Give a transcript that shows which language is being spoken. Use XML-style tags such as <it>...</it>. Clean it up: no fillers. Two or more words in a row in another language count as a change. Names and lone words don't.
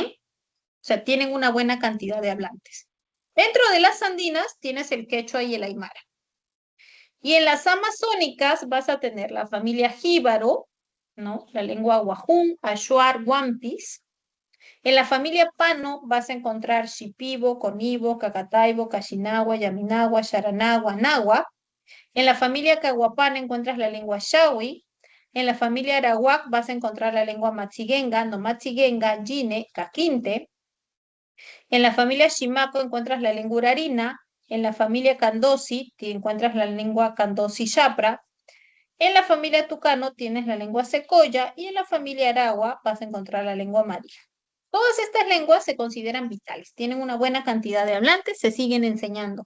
<es>O sea, tienen una buena cantidad de hablantes. Dentro de las andinas tienes el quechua y el aymara. Y en las amazónicas vas a tener la familia jíbaro, ¿no? La lengua guajún, achuar, guampis. En la familia pano vas a encontrar shipibo, conibo, cacataibo, cachinagua, yaminagua, sharanagua, nagua. En la familia caguapana encuentras la lengua shawi. En la familia arawak vas a encontrar la lengua machigenga, no machigenga, yine, caquinte. En la familia Shimaco encuentras la lengua urarina, en la familia Candosi te encuentras la lengua Candosi-Yapra, en la familia Tucano tienes la lengua Secoya y en la familia Aragua vas a encontrar la lengua María. Todas estas lenguas se consideran vitales, tienen una buena cantidad de hablantes, se siguen enseñando.</es>